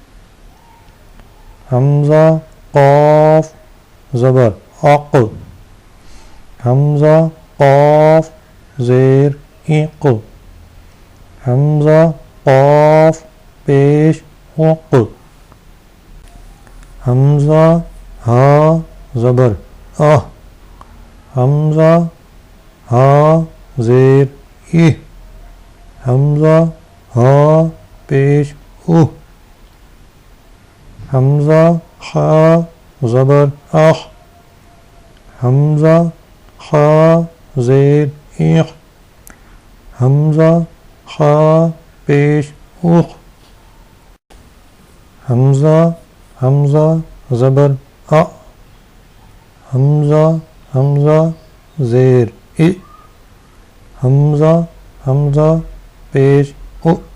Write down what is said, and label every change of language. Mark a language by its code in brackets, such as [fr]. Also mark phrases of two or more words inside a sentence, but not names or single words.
[ur] حمزہ، قاف، زبر، اق، حمزہ، قاف، زیر، اق، حمزہ، قاف، پیش، اق، حمزہ، ہا، زبر، اہ، حمزہ، ہا، زیر، اہ، حمزہ ہا پیش اوہ، حمزہ خا زبر اخ، حمزہ خا زیر ایخ، حمزہ خا پیش اوخ، حمزہ حمزہ زبر ا، حمزہ حمزہ زیر ای، حمزہ حمزہ پیش او،